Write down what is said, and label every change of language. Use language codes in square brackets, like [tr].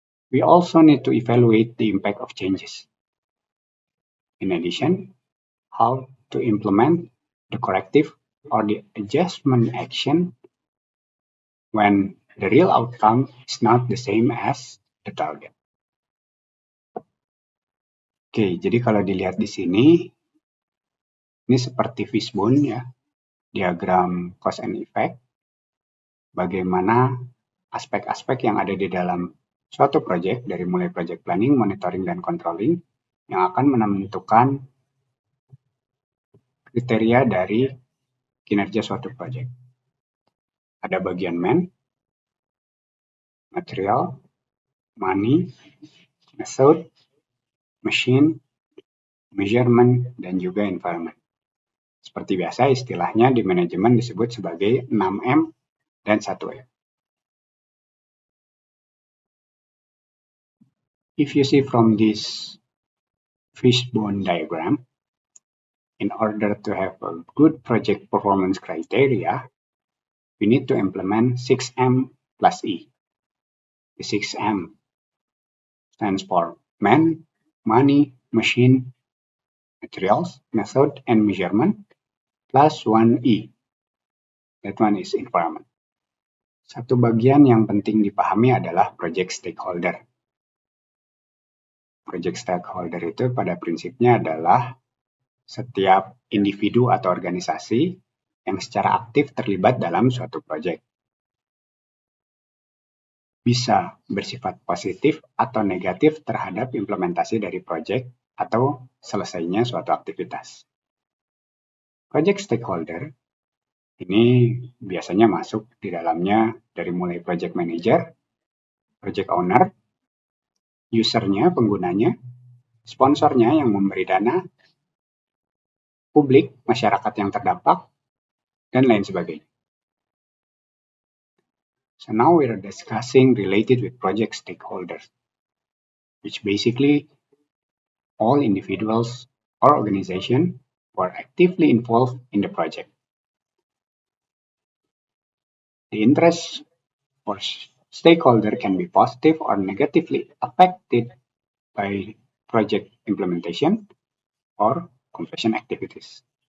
[en] We also need to evaluate the impact of changes. In addition, how to implement the corrective or the adjustment action when the real outcome is not the same as the target. [id] Oke, jadi kalau dilihat di sini, ini seperti fishbone ya, diagram cause and effect, bagaimana aspek-aspek yang ada di dalam suatu proyek, dari mulai project planning, monitoring, dan controlling, yang akan menentukan kriteria dari kinerja suatu proyek. Ada bagian man, material, money, method, machine, measurement, dan juga environment. Seperti biasa, istilahnya di manajemen disebut sebagai 6M dan 1M. [en] If you see from this fishbone diagram, in order to have a good project performance criteria, we need to implement 6M plus E. The 6M stands for man, money, machine, materials, method, and measurement, plus 1E. That one is environment. [id] Satu bagian yang penting dipahami adalah project stakeholder. Project stakeholder itu pada prinsipnya adalah setiap individu atau organisasi yang secara aktif terlibat dalam suatu proyek. Bisa bersifat positif atau negatif terhadap implementasi dari proyek atau selesainya suatu aktivitas. Project stakeholder ini biasanya masuk di dalamnya dari mulai project manager, project owner, usernya, penggunanya, sponsornya yang memberi dana, publik, masyarakat yang terdampak, dan lain sebagainya. [en] So now we are discussing related with project stakeholders, which basically all individuals or organizations who are actively involved in the project. The interest for stakeholder can be positive or negatively affected by project implementation or completion activities.